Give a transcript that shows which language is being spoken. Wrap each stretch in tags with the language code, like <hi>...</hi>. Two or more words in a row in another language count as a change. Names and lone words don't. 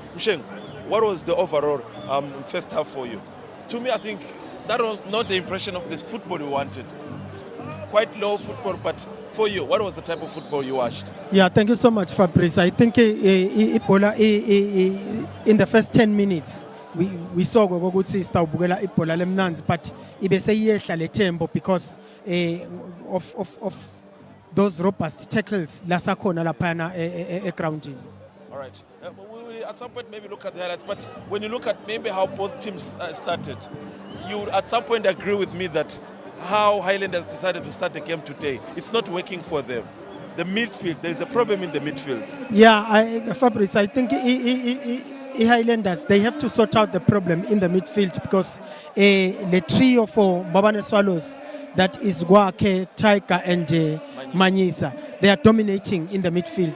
<en>Msheng, what was the overall first half for you? To me, I think that was not the impression of this football we wanted. It's quite low football, but for you, what was the type of football you watched? Yeah, thank you so much, Fabrice. I think in the first 10 minutes, we saw</en> <ss>ukuthi sitawubukela ibhola lemnanzi,</ss> <en>but</en> <ss>ibese yehla le tempo</ss> <en>because of those robust tackles</en> <ss>lasakhona laphana egroundini.</ss> <en>All right. We at some point maybe look at the highlights, but when you look at maybe how both teams started, you at some point agree with me that how Highlanders decided to start the game today, it's not working for them. The midfield, there is a problem in the midfield. Yeah, Fabrice, I think Highlanders, they have to sort out the problem in the midfield because the trio for Mbabane Swallows, that is Gwake, Taika and Manyisa, they are dominating in the midfield.</en>